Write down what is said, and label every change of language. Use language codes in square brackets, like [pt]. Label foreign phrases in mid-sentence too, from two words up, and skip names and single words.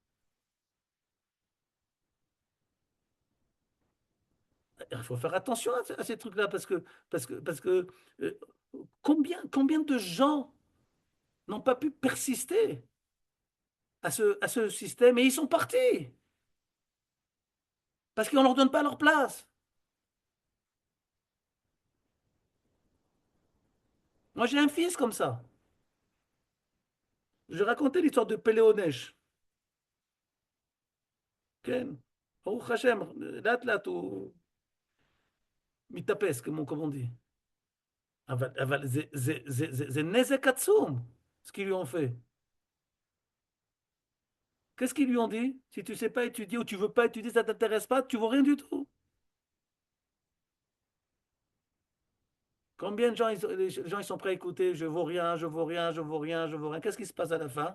[fr] Il faut faire attention à ces trucs-là parce que euh, combien de gens n'ont pas pu persister à ce système et ils sont partis parce qu'on ne leur donne pas leur place. Moi, j'ai un fils comme ça. Je racontais l'histoire de Péléonèche. [he] כן, ברוך השם, לאט הוא מתאפס, [fr] comme on dit. [he] אבל זה נזק עצום, [fr] ce qu'ils lui ont fait. Qu'est-ce qu'ils lui ont dit? Si tu ne sais pas étudier ou tu ne veux pas étudier, ça ne t'intéresse pas, tu ne vaux rien du tout. Combien de gens, les gens ils sont prêts à écouter, je ne vaux rien, je ne vaux rien, je ne vaux rien, je ne vaux rien. Qu'est-ce qui se passe à la fin?